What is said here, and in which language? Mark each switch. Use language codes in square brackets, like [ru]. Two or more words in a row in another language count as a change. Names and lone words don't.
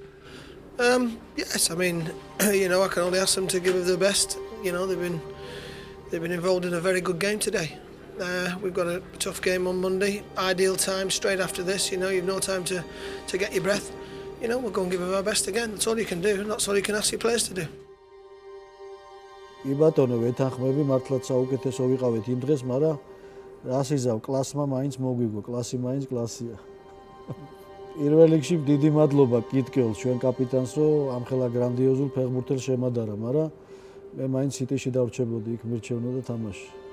[en] Yes, I mean, I can only ask them to give it their best. They've been involved in a very good game today. We've got a tough game on Monday. Ideal time straight after this. You've no time to get your breath. We'll go and give it our best again. That's all you can do, and that's all you can ask your players to do. [ka] კი ბატონო, ვეთანხმები მართლაც საუკეთესო ვიყავით იმ დღეს, მაგრამ რას იზავ, კლასმა მაინც მოგვიგო, კლასი მაინც კლასია. პირველ რიგში დიდი მადლობა კიტკელს, ჩვენ კაპიტანს, რომ ამხელა გრანდიოზულ ფეხბურთელს შემადარა, მაგრამ მე მაინც City-ში დავრჩებოდი, იქ მირჩევნოდა თამაში.